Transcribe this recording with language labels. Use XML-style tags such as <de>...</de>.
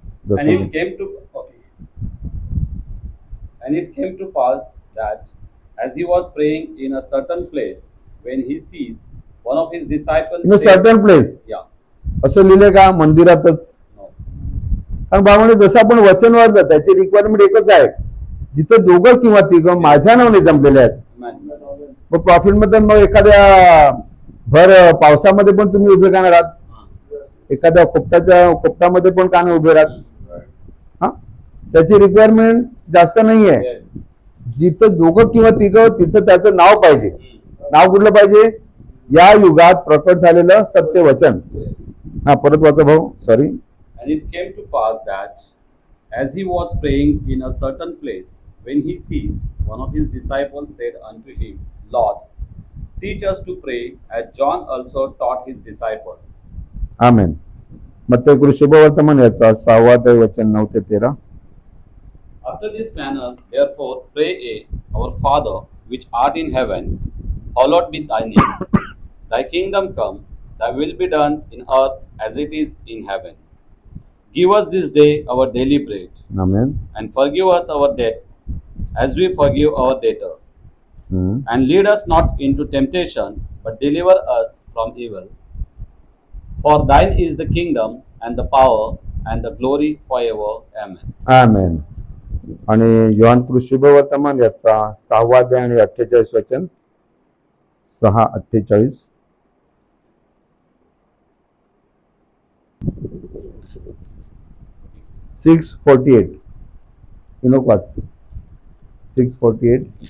<en>And it came to And it came to pass that as he was praying in a certain place, when he sees one of his disciples in a certain place yeah,</en> <mr>असं लिहिलंय का मंदिरातच?</mr> <en>no,</en> <mr>कारण बाबांनी जसं आपण वचन वाचलं त्याची रिक्वायरमेंट एकच आहे, जिथे दोघं किंवा तिघं माझ्या नावाने जमलेले आहेत.</mr> <en>amen.</en> <mr>मग प्रॉफिट मध्ये मग एखाद्या भर पावसामध्ये पण तुम्ही उभे का नाही राहत? एखाद्या खोपटामध्ये पण का नाही उभे राहत? हा, त्याची रिक्वायरमेंट जास्त नाहीये.</mr> <en>Yes.</en> <mr>जिथं दोघं किंवा तिघं तिथं त्याचं नाव पाहिजे. नाव कुठलं पाहिजे? या युगात प्रकट झालेलं सत्य वचन. हा, परत वाचा भाऊ. Sorry.</mr> <en>And it came to pass that as he was praying in a certain place, when he sees one of his disciples said unto him, Lord, teach us to pray, as John also taught his disciples.</en> <mr>आमेन. मत्ती शुभवर्तमान याचा 6वा अध्याय वचन 9 ते 13.</mr> <en>After this manner, therefore, pray ye, our Father, which art in heaven, hallowed be thy name. Thy kingdom come, thy will be done in earth as it is in heaven. Give us this day our daily bread,</en> <mr>amen.</mr> <en>and forgive us our debt, as we forgive our debtors. And lead us not into temptation, but deliver us from evil. For thine is the kingdom, and the power, and the glory forever. Amen.</en> <mr>आमेन. आणि योहान शुभवर्तमान याचा 6वा अध्याय आणि 48 वचन.</mr> <en>6:48.</en> <mr>6:48 नको वाच. 6:48.</mr>